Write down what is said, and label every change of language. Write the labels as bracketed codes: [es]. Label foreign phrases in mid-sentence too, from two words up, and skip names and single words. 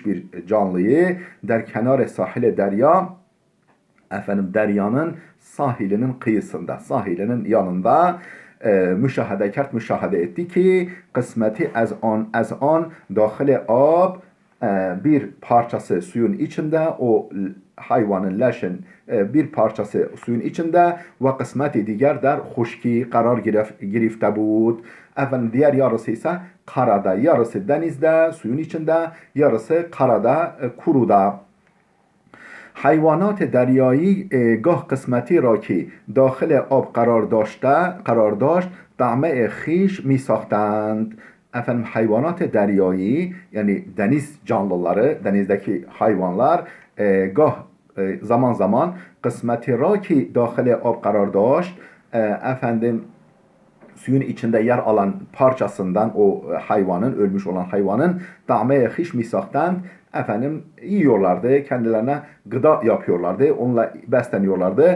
[tr] bir canlıyı [fa] در کنار ساحل دریا, [tr] efendim deryanın sahilinin kıyısında, sahilinin yanında müşahede etti ki [fa] قسمتی از آن داخل آب, [tr] bir parçası suyun içinde, o hayvanın leşin bir parçası suyun içinde [fa] و قسمتی دیگر در خشکی قرار گرفته بود. [tr] Efendim diğer yarısı ise karada, yarısı denizde suyun içinde, yarısı karada kuruda. [fa] حیوانات دریایی گاه قسمتی را که داخل آب قرار داشت طعمه خیش می ساختند. [tr] Efendim [fa] حیوانات دریایی, [tr] yani deniz canlıları, denizdeki hayvanlar zaman zaman [fa] قسمتی را که داخل آب قرار داشت, [tr] efendim suyun içinde yer alan parçasından, o hayvanın, ölmüş olan hayvanın [fa] طعمه خیش می ساختند, [tr] efendim yiyorlardı, kendilerine gıda yapıyorlardı, onunla besleniyorlardı.